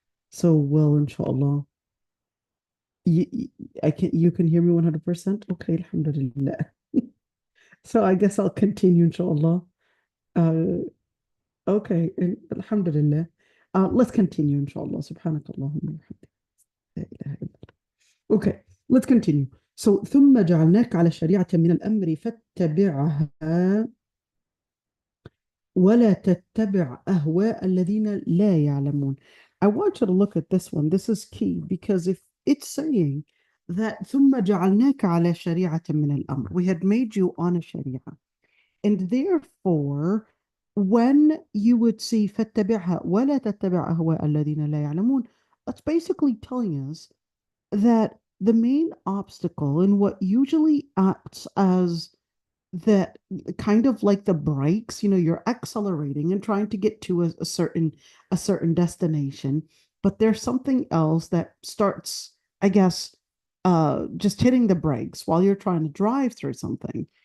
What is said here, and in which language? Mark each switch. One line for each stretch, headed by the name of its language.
English: So, well, inshallah, you can hear me 100%? Okay, alhamdulillah. So I guess I'll continue, inshallah. Okay, alhamdulillah. Let's continue, inshallah. Subhanakallahumma. Okay, let's continue.
Arabic: So, ثم جعلناك على شريعة من الأمر فاتبعها ولا تتبع أهواء الذين لا يعلمون.
English: I want you to look at this one. This is key because if it's saying that
Arabic: ثم جعلناك على شريعة من الأمر,
English: we had made you on a sharia. And therefore, when you would see
Arabic: فاتبعها ولا تتبع أهواء الذين لا يعلمون,
English: that's basically telling us that the main obstacle and what usually acts as that kind of like the brakes, you're accelerating and trying to get to a certain destination, but there's something else that starts, I guess, just hitting the brakes while you're trying to drive through something.